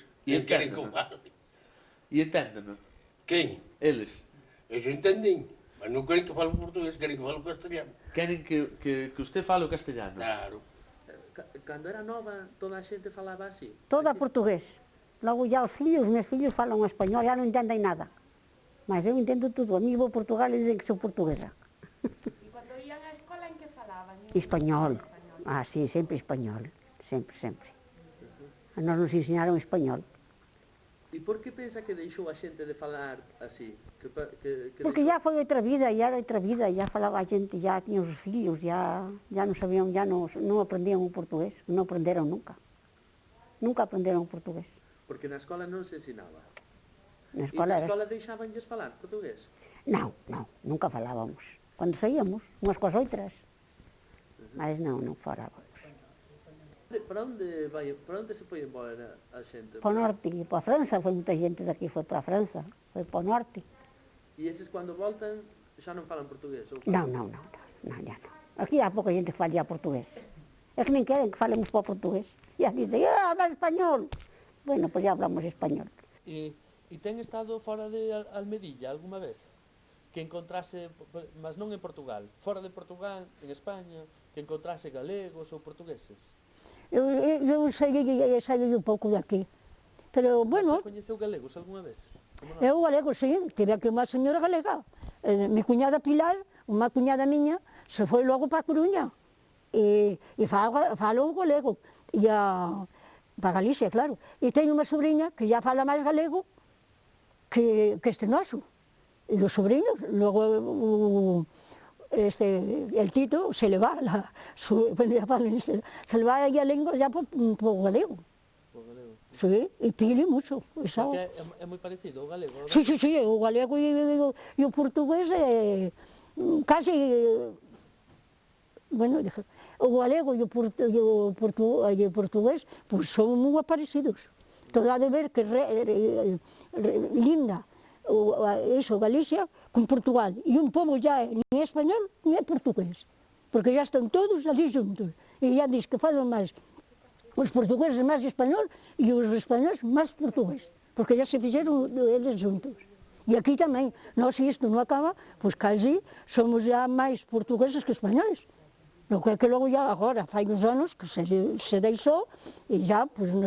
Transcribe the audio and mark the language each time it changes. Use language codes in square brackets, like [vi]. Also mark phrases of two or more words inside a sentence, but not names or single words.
[gl] E entenden? E entenden? Quen? Eles? Eles entenden, mas non queren que falo portugués, queren que falo castellano. Queren que usted fale o castellano? Claro. Cando era nova, toda a xente falaba así? Toda portugués. [pt] Logo já os meus filhos falam espanhol, já não entendem nada. Mas eu entendo tudo. A mim vou a Portugal e dizem que sou portuguesa. E quando iam á escola, [gl] en que falaban? [pt] Espanhol. Ah, sim, sempre espanhol. Sempre. A nós nos ensinaram espanhol. [gl] E por que pensa que deixou a xente de falar así? [pt] Porque já foi outra vida, já falava a gente, já tinha os filhos, já não sabiam, já não aprendiam o português, não aprenderam nunca. Nunca aprenderam o português. [gl] Porque na escola non se ensinaba? Na escola deixabanlles falar portugués? Non, nunca falávamos. Cando saíamos, unhas coas outras, mas non falávamos. Para onde se foi embora a xente? Para o norte, para a França, foi moita xente daqui, foi para a França, foi para o norte. E esses quando voltan xa non falan portugués? Non, já non. [pt] Aquí há pouca gente que fala já portugués. É que nem querem que falemos para o portugués. E aquí dizem, [es] habla español. Bueno, pues ya hablamos español. [gl] E ten estado fora de Almedilla alguma vez? Que encontrase, mas non en Portugal, fora de Portugal, en España, que encontrase galegos ou portugueses? Eu saí un pouco de aquí, pero bueno... Você coñeceu galegos alguma vez? Eu galego, sí, tive aquí unha señora galega. [es] Mi cuñada [gl] Pilar, unha cuñada miña, se foi logo para a Coruña e falou galego. E para Galicia, claro. E teño unha sobrinha que já fala máis galego que este noso. [pt] E os sobrinhos, [es] logo el Tito se le va, se le va a lengua ya por galego. Sí, e pide mucho. [gl] Porque é moi parecido o galego? Sí, o galego e o portugués casi... Bueno, o galego e o portugués pues son moi parecidos. [es] Todo ha de ver que linda Galicia con Portugal. E un pobo ya ni español ni portugués, porque ya están todos ali juntos. [gl] E ya diz que falan máis os portugueses máis español e os españoles máis portugués, porque ya se fixeron eles juntos. E aquí tamén, nós se isto non acaba, pois casi somos ya máis portugueses que españoles. Lo que é que logo ya agora, fai uns anos que se deixou e ya, pois non sei.